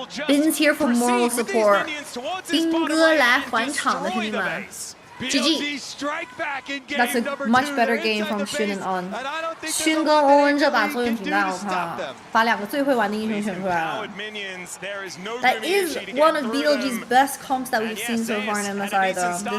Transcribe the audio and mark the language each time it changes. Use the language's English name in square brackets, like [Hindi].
[English] Bin's here for moral support. [Chinese] 斌哥来还场的兄弟们。GG. [English] That's a much better game from Shun and On. [Chinese] Shun 跟欧文这把作用挺大，我靠，把2个最会玩的英雄选出来了。 [English] That is one of BLG's best comps that we've seen so far in MSI though.